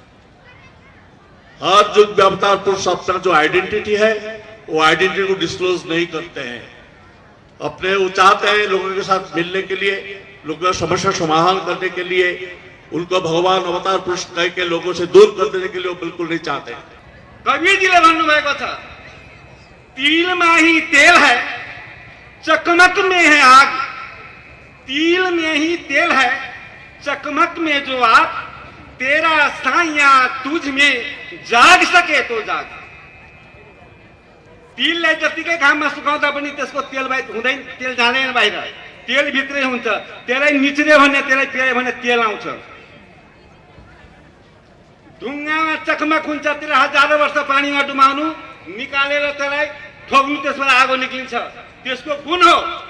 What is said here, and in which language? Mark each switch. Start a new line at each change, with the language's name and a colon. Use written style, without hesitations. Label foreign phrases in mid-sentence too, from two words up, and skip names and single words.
Hindi: हर युग में अवतार पुरुष अपना जो आइडेंटिटी है वो आइडेंटिटी को डिस्क्लोज नहीं करते हैं। अपने वो चाहते हैं लोगों के साथ मिलने के लिए, लोगों का समस्या समाधान करने के लिए, उनको भगवान अवतार पुरुष कह के लोगों से दूर कर देने के लिए वो बिल्कुल नहीं चाहते।
Nepali: कबीर जी ने भन्नुभएको छ,
Hindi: तिल में ही तेल है, चकमक में है आग। तिल में ही तेल है, चकमक में जो आग, तेरा साइया तुझ में जाग सके तो जाग।
Nepali: तिललाई जतिकै घाममा सुकाउँदा पनि त्यसको तेल हुँदैन, तेल जाँदैन बाहिर, तेल भित्रै हुन्छ। त्यसलाई निच्र्यो भने, त्यसलाई पेल्यो भने तेल आउँछ। ढुङ्गामा चकमक हुन्छ, त्यसलाई हजारौं वर्ष पानीमा डुबाउनु, निकालेर त्यसलाई ठोक्नु, त्यसबाट आगो निक्लिन्छ, त्यसको गुण हो।